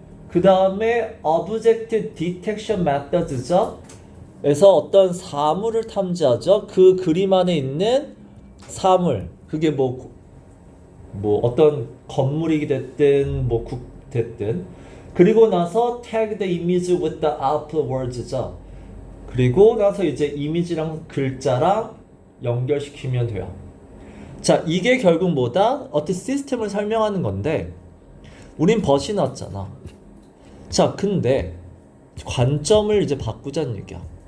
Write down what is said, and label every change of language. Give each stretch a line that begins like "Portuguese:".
Korean: 그 다음에
English: object detection methods죠.
Korean: 그래서 어떤 사물을 탐지하죠. 그 그림 안에 있는 사물. 그게 뭐 어떤 건물이 됐든 뭐 국 됐든. 그리고 나서
English: tag the image with the output words죠.
Korean: 그리고 나서 이제 이미지랑 글자랑 연결시키면 돼요. 자, 이게 결국 뭐다? 어떤 시스템을 설명하는 건데 우린 벗이 났잖아. 자, 근데 관점을 이제 바꾸자는 얘기야.